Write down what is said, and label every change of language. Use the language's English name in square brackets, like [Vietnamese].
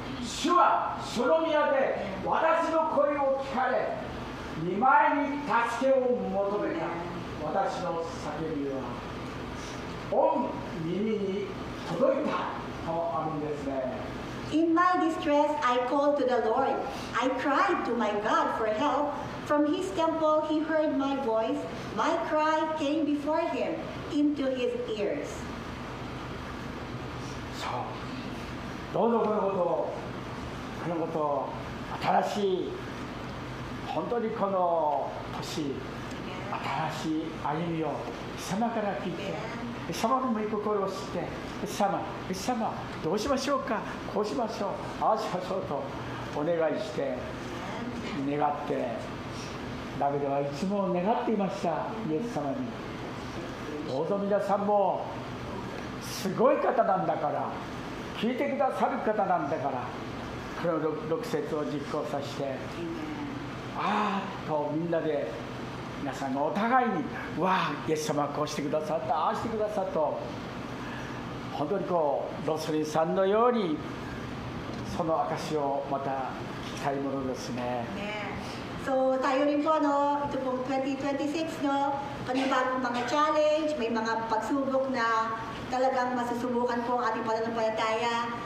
[Japanese] 主はその宮で私の声を聞かれ、御前に助けを求めた。私の叫びは御耳に届いたとあるんですね。 [English] In my distress, I called to the Lord. I cried to my God for help. From his temple, he heard my voice. My cry came before him into his ears. [Japanese] そう、どうぞこのことを新しい、本当にこの年、新しい歩みをイエス様から聞いて、イエス様の御心を知って、イエス様、どうしましょうか、こうしましょう、ああしましょうとお願いして、願って、ダビデはいつも願っていました、イエス様に。どうぞ皆さんも、すごい方なんだから、聞いてくださる方なんだから、この6節を実行させて、ああとみんなで、皆さんがお互いに、わあ、イエス様はこうしてくださった、ああしてくださったと、本当にロスリンさんのように、その証をまた聞きたいものですね。 [Filipino] So tayo rin po, ito pong 2026, panibagong mga challenge, may mga pagsubok na talagang masusubukan po ang ating pananampalataya.